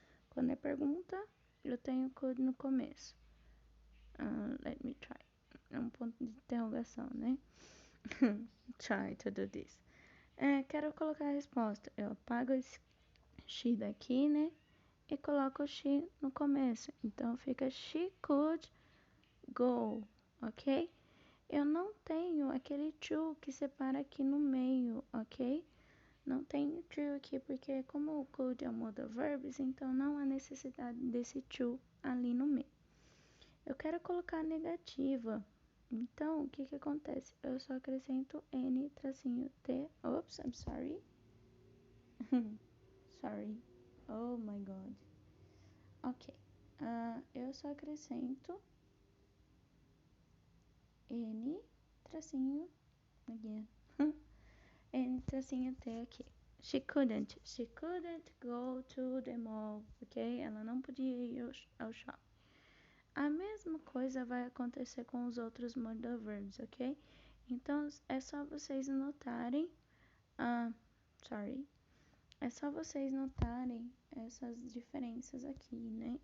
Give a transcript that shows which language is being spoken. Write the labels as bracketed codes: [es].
[pt] Quando é pergunta, eu tenho could no começo. [en] Let me try. [pt] É um ponto de interrogação, né? [en] Try to do this. [pt] Quero colocar a resposta. Eu apago esse she daqui, né? E coloco o she no começo. Então fica [en] she could go, ok? [pt] Eu não tenho aquele to que separa aqui no meio, ok? Não tenho to aqui porque como o could é o modal verbs, então não há necessidade desse to ali no meio. Eu quero colocar negativa. Então, o que acontece? Eu só acrescento N tracinho T. [en] Oops, I'm sorry. Sorry. Oh my god. Ok. [pt] Eu só acrescento N tracinho again. N tracinho T aqui. [en] She couldn't go to the mall, ok? [pt] Ela não podia ir ao shopping. A mesma coisa vai acontecer com os outros modal verbs, ok? Então, é só vocês notarem, é só vocês notarem essas diferenças aqui, né?